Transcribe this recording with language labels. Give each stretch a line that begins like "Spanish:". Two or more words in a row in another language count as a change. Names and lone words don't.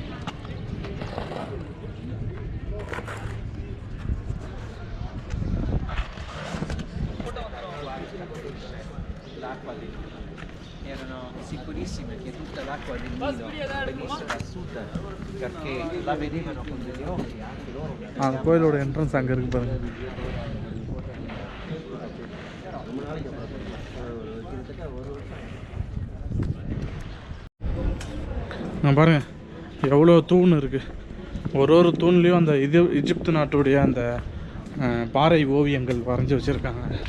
Italian: Erano sicurissime che tutta l'acqua del Nilo venisse da sud, perché la vedevano con degli occhi anche loro.
Tamil: அந்த கோயிலோட என்ட்ரன்ஸ் அங்கே இருக்கு பாருங்க. நான் பாருங்க, எவ்வளோ தூண் இருக்குது. ஒரு தூண்லேயும் அந்த எகிப்து நாட்டுடைய அந்த பாறை ஓவியங்கள் வரைஞ்சி வச்சுருக்காங்க.